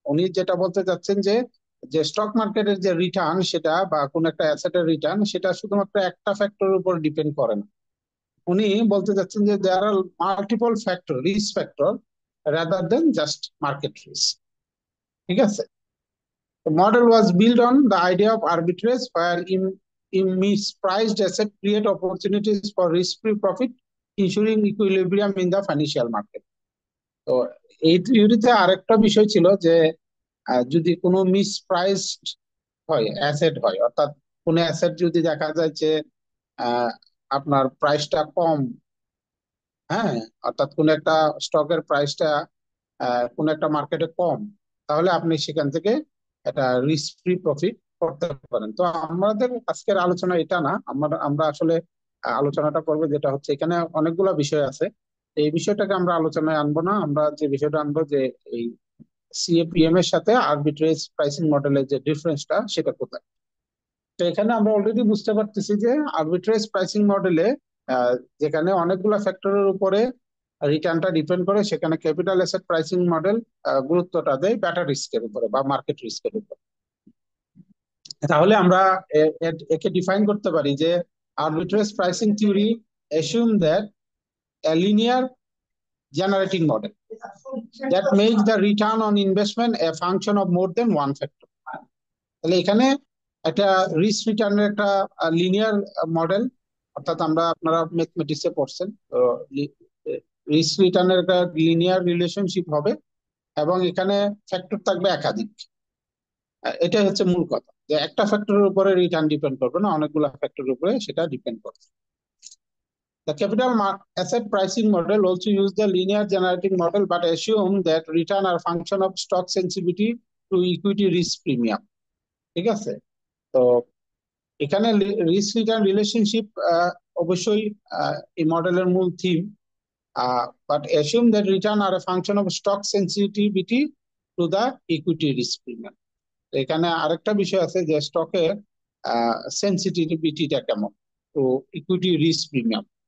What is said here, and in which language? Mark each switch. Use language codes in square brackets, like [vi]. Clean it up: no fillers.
[bn] উনি যেটা বলতে চাচ্ছেন যে যে স্টক মার্কেটের যে রিটার্ন সেটা বা কোন একটা অ্যাসেটের রিটার্ন সেটা শুধুমাত্র একটা ফ্যাক্টরের উপর ডিপেন্ড করে না। উনি বলতে চাচ্ছেন যে [en] There are multiple factor, risk factor rather than just market risk. [bn] ঠিক আছে? [en] The model was built on the idea of arbitrage, where in mispriced asset create opportunities for risk-free profit, ensuring equilibrium in the financial market. [bn] তো এই থিওরিতে আরেকটা বিষয় ছিল যে যদি কোনো মিসপ্রাইসড হয় অ্যাসেট হয়, অর্থাৎ কোনো অ্যাসেট যদি দেখা যায় যে আহ, আপনার প্রাইসটা কম, হ্যাঁ, অর্থাৎ কোন একটা স্টকের প্রাইসটা কোন একটা মার্কেটে কম, তাহলে আপনি সেখান থেকে একটা রিস্ক ফ্রি প্রফিট করতে পারেন। তো আমাদের আজকের আলোচনা এটা না, আমরা আমরা আসলে আলোচনাটা করবো যেটা হচ্ছে এখানে অনেকগুলো বিষয় আছে। এই বিষয়টাকে আমরা আলোচনায় আনবো না, আমরা যে বিষয়টা আনবো যে এই সিএপিএম এর সাথে আরবিট্রেজ প্রাইসিং মডেলের যে ডিফারেন্সটা সেটা কোথায়। তো এখানে আমরা অলরেডি বুঝতে পারতেছি যে আরবিট্রেজ প্রাইসিং মডেলে যেখানে অনেকগুলো ফ্যাক্টরের উপরে রিটার্নটা ডিপেন্ড করে, সেখানে ক্যাপিটাল অ্যাসেট প্রাইসিং মডেল গুরুত্বটা দেয় ব্যাটা রিস্কের উপরে বা মার্কেট রিস্কের উপরে। তাহলে আমরা একে ডিফাইন করতে পারি যে [en] Arbitrage pricing theory assume that a linear generating model that makes the return on investment a function of more than one factor. [bn] তাহলে এখানে একটা রিস্ক রিটার্নের একটা লিনিয়ার মডেল, অর্থাৎ আপনারা ম্যাথমেটিক্সে পড়ছেন, তো রিস্ক রিটার্নের একটা লিনিয়ার রিলেশনশিপ হবে এবং এখানে ফ্যাক্টর থাকবে একাধিক। এটাই হচ্ছে মূল কথা, যে একটা ফ্যাক্টরের উপরে রিটার্ন ডিপেন্ড করবে না, অনেকগুলো ফ্যাক্টরের উপরে সেটা ডিপেন্ড করবে। [en] The capital asset pricing model also use the linear generating model but assume that return are function of stock sensitivity to equity risk premium. [bn] ঠিক আছে? তো এখানে রিস্ক রিটার্ন রিলেশনশিপ অবশ্যই এই মডেলের মূল theme, but [en] Assume that return are a function of stock sensitivity to the equity risk premium. [bn] এখানে আরেকটা বিষয় আছে যে স্টকের সেন্সিটিভিটিটা কেমন টু ইকুইটি রিস্ক প্রিমিয়াম।